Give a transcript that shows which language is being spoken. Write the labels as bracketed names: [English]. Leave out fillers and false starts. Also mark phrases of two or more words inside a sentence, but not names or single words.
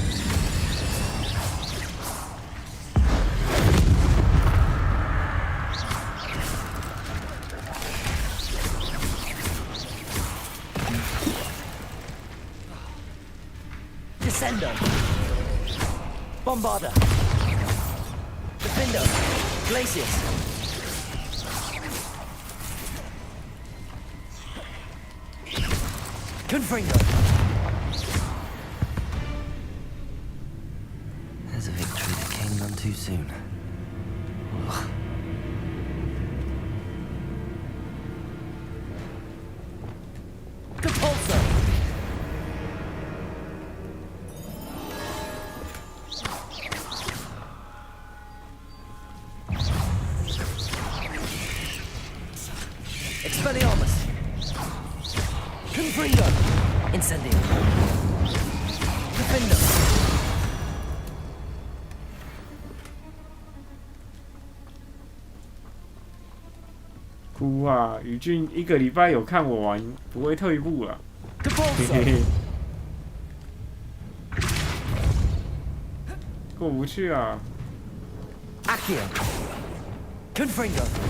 [Latin] Descendo! Bombarda! Defendo! Glacius! Confringo! [English] There's a victory that came none too soon. Ugh. [Latin] Depulso! Expelliarmus! Confringo! Incendio! Defendo! [Chinese] 哭啊！宇俊1个礼拜有看我玩，不会退步了。嘿嘿嘿，过不去啊 [Latin] Accio! Confringo!